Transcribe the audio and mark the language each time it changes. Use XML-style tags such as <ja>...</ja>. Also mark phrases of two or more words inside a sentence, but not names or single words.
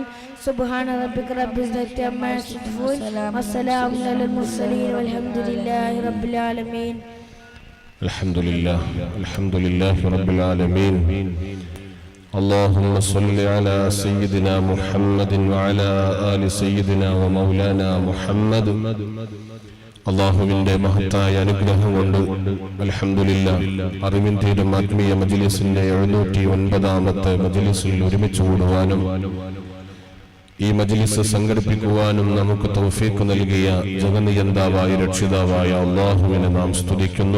<ar>سبحان ربك رب العزة عما يصفون والسلام على المرسلين والحمد لله رب العالمين. الحمد لله رب العالمين. اللهم صل على سيدنا محمد وعلى آل سيدنا ومولانا محمد.</ar> <ml>അള്ളാഹുവിന്റെ മഹത്തായ അനുഗ്രഹം കൊണ്ട് അൽഹംദുലില്ലാഹ് അറിവിന്റെ ആത്മീയ മജ്ലിസിന്റെ 709ാമത്തെ മജ്ലിസിൽ ഒരുമിച്ച് കൂടുവാനും ഈ മജ്ലിസ് സംഘടിപ്പിക്കുവാനും നമുക്ക് തൗഫീഖ് നൽകിയ ജഗന്നിയന്താവായ രക്ഷിതാവായ അള്ളാഹുവിനെ നാം സ്തുതിക്കുന്നു.</ml>